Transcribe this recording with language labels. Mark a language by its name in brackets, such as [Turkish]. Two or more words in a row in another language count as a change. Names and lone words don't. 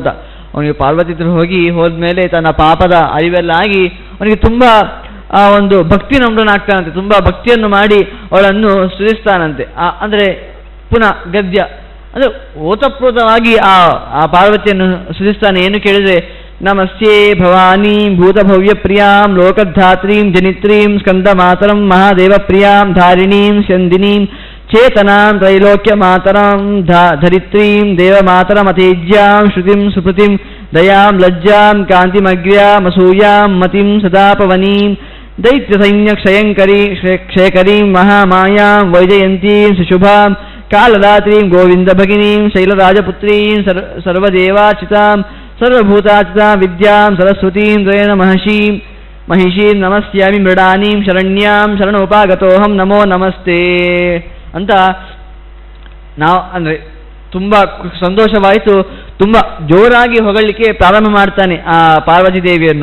[Kannada] ಅವನಿಗೆ ಪಾರ್ವತಿ ಹತ್ರ ಹೋದ್ಮೇಲೆ ತನ್ನ ಪಾಪದ ಅರಿವೆಲ್ಲ ಆಗಿ ಅವನಿಗೆ ತುಂಬ ಒಂದು ಭಕ್ತಿ ನಮ್ರನಾಗ್ತಾನಂತೆ. ತುಂಬ ಭಕ್ತಿಯನ್ನು ಮಾಡಿ ಅವಳನ್ನು ಸ್ತುತಿಸ್ತಾನಂತೆ. ಅಂದರೆ ಪುನಃ ಗದ್ಯ ಅಂದರೆ ಓತಪ್ರೋತವಾಗಿ ಆ ಪಾರ್ವತಿಯನ್ನು ಸ್ತುತಿಸ್ತಾನೆ. ಏನು ಕೇಳಿದರೆ, [Sanskrit] ನಮಸ್ಯೇ ಭವಾನಿ ಭೂತಭವ್ಯ ಪ್ರಿಯಾಂ ಲೋಕಧಾತ್ರೀಂ ಜನಿತ್ರೀಂ ಸ್ಕಂದ ಮಾತರಂ ಮಹಾದೇವ ಪ್ರಿಯಾಂ ಧಾರಿಣೀಂ ಸ್ಯಂದಿನೀಂ ಚೇತನಾಂ ತ್ರೈಲೋಕ್ಯ ಮಾತರಂ ಧರಿತ್ರೀಂ ದೇವಮಾತರಮತೇಜ್ಯಾಂ ಶ್ರುತಿಂ ಸುಪೃತಿಂ ದಯಾಂ ಲಜ್ಜಾಂ ಕಾಂತಿಮಗ್ರ್ಯಾಮಸೂಯಾಂ ಮತಿಂ ಸದಾಪವನೀಂ ದೈತ್ಯಸೈನ್ಯಕ್ಷಯಂಕರೀಂ ಮಹಾಮಾಯಾಂ ವೈಜಯಂತೀಂ ಸುಶುಭಾಂ ಕಾಲದಾತ್ರೀಂ ಗೋವಿಂದಭಗಿನೀಂ ಶೈಲರಾಜಪುತ್ರೀಂ ಸರ್ವದೇವಾಚಿತಾಂ ಸರ್ವಭೂತಾಚಿತಾಂ ವಿದ್ಯಾಂ ಸರಸ್ವತೀಂ ದ್ವಯನ ಮಹಿಷೀಂ ನಮಸ್ಯಾಮಿ ಮೃಡಾನೀಂ ಶರಣ್ಯಾಂ ಶರಣೋಪಾಗತೋಹಂ ನಮೋ ನಮಸ್ತೆ [Kannada] ಅಂತ ನಾವು ಅಂದರೆ ತುಂಬ ಸಂತೋಷವಾಯಿತು. ತುಂಬ ಜೋರಾಗಿ ಹೊಗಳಲಿಕ್ಕೆ ಪ್ರಾರಂಭ ಮಾಡ್ತಾನೆ ಆ ಪಾರ್ವತಿ ದೇವಿಯನ್ನು.